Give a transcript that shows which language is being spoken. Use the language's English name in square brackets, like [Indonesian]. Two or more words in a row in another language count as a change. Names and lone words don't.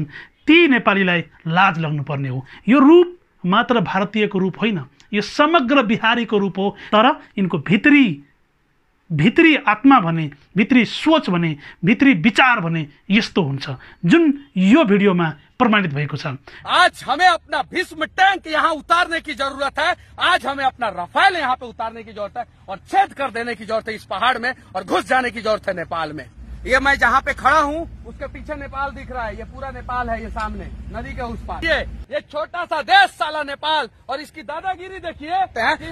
[Nepali] ती नेपालीलाई लाज लाग्नुपर्ने हो। यो रूप मात्र भारतीयको रूप होइन, यो समग्र बिहारीको रूप हो। तर यिनको भित्री आत्मा भने, भित्री सोच भने, भित्री विचार भने यस्तो हुन्छ जुन यो भिडियोमा प्रमाणित भएको छ। [Hindi] आज हमें अपना भीष्म टैंक यहाँ उतारने की जरूरत है। आज हमें अपना रफाल यहाँ पे उतारने की जरूरत है और छेद कर देने की जरूरत है इस पहाड़ में, और घुस जाने की जरूरत है नेपाल में। ये मैं जहाँ पे खड़ा हूँ उसके पीछे नेपाल दिख रहा है। ये पूरा नेपाल है, ये सामने नदी के उस पार। ये छोटा सा देश साला नेपाल, और इसकी दादागिरी देखिए।